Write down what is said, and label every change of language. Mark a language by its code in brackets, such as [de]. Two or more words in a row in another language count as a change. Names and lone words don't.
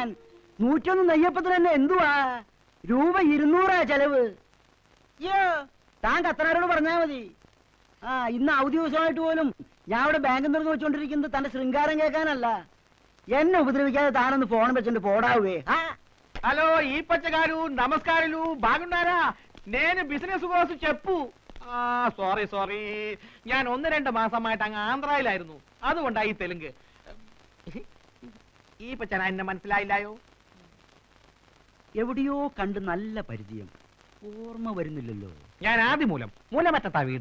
[ml] 101 നെയ്യപ്പത്തിന് തന്നെ എന്തുവാ രൂപ 200 ചെലവ്. താൻ കത്തനാരോട് പറഞ്ഞാ മതി. ഇന്ന് അവധി ദിവസമായിട്ട് പോലും ഞാൻ ഇവിടെ ബാങ്കിൽ നിന്ന് വെച്ചോണ്ടിരിക്കുന്നത് തന്റെ ശൃംഗാരം കേൾക്കാനല്ല. എന്നെ ഉപദ്രവിക്കാതെ താനൊന്ന് ഫോൺ വെച്ചിട്ട് പോടാവേ. [te] హలో ఈపచ్చ గారు నమస్కారాలు బాగున్నారా? నేను బిజినెస్ కోసం చెప్పు. [ml] സോറി ഞാൻ 1-2 മാസമായിട്ട് അങ്ങ് ആന്ധ്രയിലായിരുന്നു, അതുകൊണ്ടായി തെലുങ്ക്. ഈ പച്ചന എന്നെ മനസ്സിലായില്ലായോ? എവിടെയോ കണ്ട് നല്ല പരിചയം, ഓർമ്മ വരുന്നില്ലല്ലോ. ഞാൻ ആദിമൂലം, മൂലമറ്റത്താ വീട്.